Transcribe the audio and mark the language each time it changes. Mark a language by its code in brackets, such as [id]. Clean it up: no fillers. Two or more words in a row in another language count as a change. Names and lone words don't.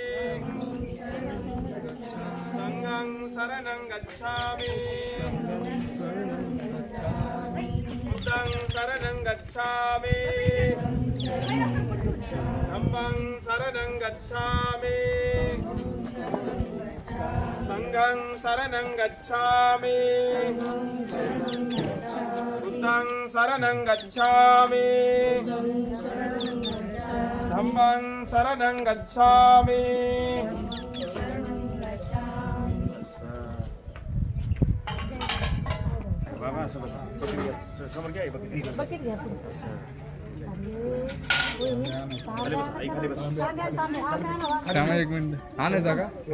[pi] संघं शरणं गच्छामि बुद्धं शरणं गच्छामि धम्मं शरणं गच्छामि संघं शरणं गच्छामि बुद्धं शरणं गच्छामि धम्मं शरणं गच्छामि [mr] बाबा असं बसा समोर घ्या बकेट घ्या थांबा एक मिनिट हा नाही जागा